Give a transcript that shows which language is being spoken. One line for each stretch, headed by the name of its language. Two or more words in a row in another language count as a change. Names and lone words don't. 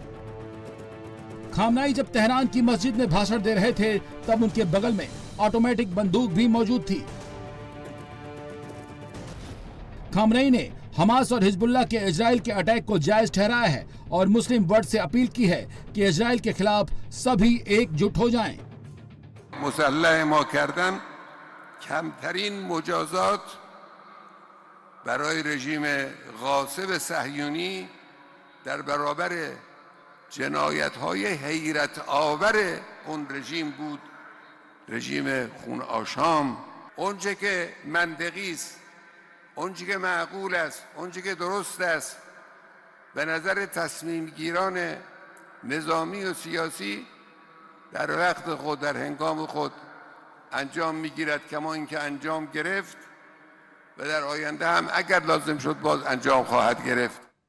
Hindi: खामनेई जब तेहरान की मस्जिद में भाषण दे रहे थे तब उनके बगल में ऑटोमेटिक बंदूक भी मौजूद थी। खामनेई ने हमास और हिजबुल्लाह के इजराइल के अटैक को जायज ठहराया है और
English: Muslim world
Hindi: से अपील की है कि इजराइल के खिलाफ सभी एकजुट हो जाएं।
Persian: مسلح ما کردن کمترین مجازات برای رژیم غاصب صهیونی در برابر جنایت‌های حیرت آور اون رژیم بود، رژیم خون آشام. اونچه که منطقی است، اونچه که معقول است، اونچه که درست است به نظر تصمیم گیران نظامی و سیاسی در وقت خود، در هنگام خود انجام میگیرد، کما اینکه انجام گرفت و در آینده هم اگر لازم شد باز انجام خواهد گرفت.